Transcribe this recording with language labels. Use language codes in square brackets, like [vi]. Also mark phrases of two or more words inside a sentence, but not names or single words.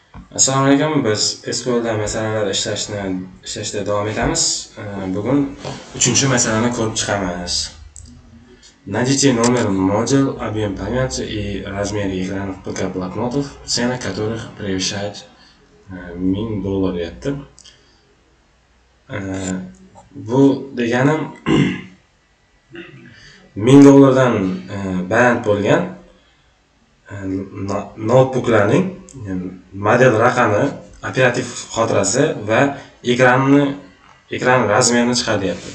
[uz] Assalomu alaykum. Biz SQLda masalalar ishlashda davom etamiz. Bugun 3-masalani ko'rib chiqamiz. [ru] Найдите номер модуль, объем памяти и размер экранов ПК блокнотов, цена которых превышает $1000 deyapti. [uz] Bu deganim $1000 baland bo'lgan notebooklarning model raqami, operativ xotirasi va ekran razmerini chiqaryapti.